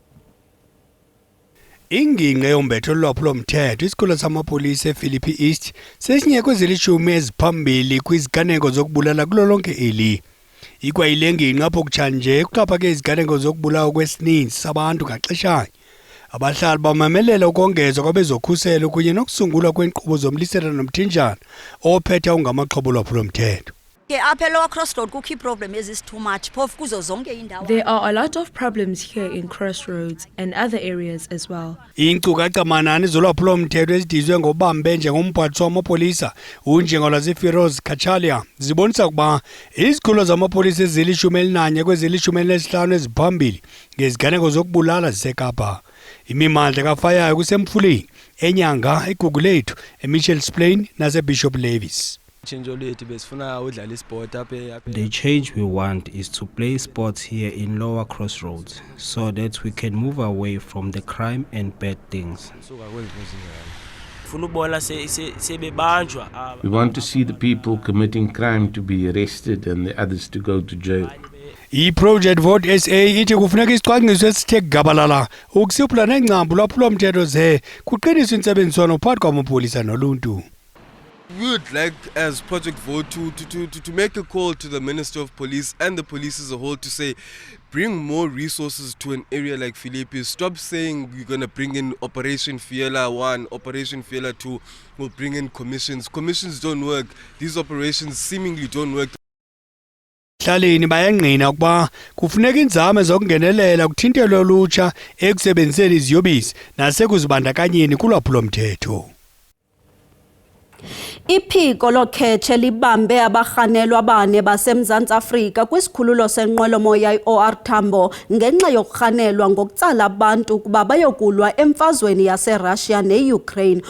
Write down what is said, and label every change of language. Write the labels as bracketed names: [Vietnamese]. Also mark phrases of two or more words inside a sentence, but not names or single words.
[Xhosa] Ingingqi yombetho lolwaphulo-mthetho isikolo samapolisa ePhilippi East sesinye kwezilishumi eziphambili kwiziganeko zokubulala kulo lonke eli. Ikwayile ngingqi apho kutshanje kuxhaphake iziganeko zokubulawa kwesininzi sabantu ngaxeshanye. Abahlali bamemelela ukongezwa kwabezokhuselo kunye nokusungulwa kweenkqubo zomlisela nomthinjana ophethe ungamaxhoba olwaphulo-mthetho. [English] There are a lot of problems here in Crossroads and other areas as well. [Xhosa] Iinkcukacha manani zolwaphulo-mthetho ezidizwe ngobambe njengomphathiswa wamapolisa uNjengolwazi Feroz Kachalia zibonisa ukuba izikhulo zamapolisa ezili-11 kwezili-15 eziphambili ngeziganeko zokubulala ziseKapa. Imimandla kaFayayo kuseMfuleni, eNyanga, eGugulethu, eMitchells Plain naseBishop Levis. [English] The change we want is to play sports here in Lower Crossroads so that we can move away from the crime and bad things. We want to see the people committing crime to be arrested and the others to go to jail. [Xhosa] I-Project Vote SA ithi kufuneka isicwangciso esithe gabalala ukusiphula nengcambu lwaphulo-mthetho ze kuqiniswe intsebenziswano phakathi kwamapolisa noluntu. [English] We would like, as Project Vote, to make a call to the Minister of Police and the police as a whole to say, bring more resources to an area like Philippi. Stop saying we're going to bring in Operation Fiela 1, Operation Fiela 2, we'll bring in commissions. Commissions don't work. These operations seemingly don't work. [Xhosa] Hlaleni bayangqina ukuba kufuneka inzame zokungenelela kuthintelwe ulutsha ekusebenziseni iziyobisi nasekuzibandakanyeni kulwaphulo-mthetho. Iphiko lokhetshe libambe abarhanelwa abane baseMzantsi Afrika kwisikhululo senqwelomoya i-OR Tambo ngenxa yokurhanelwa ngokutsala abantu ukuba bayokulwa emfazweni yaseRussia ne-Ukraine.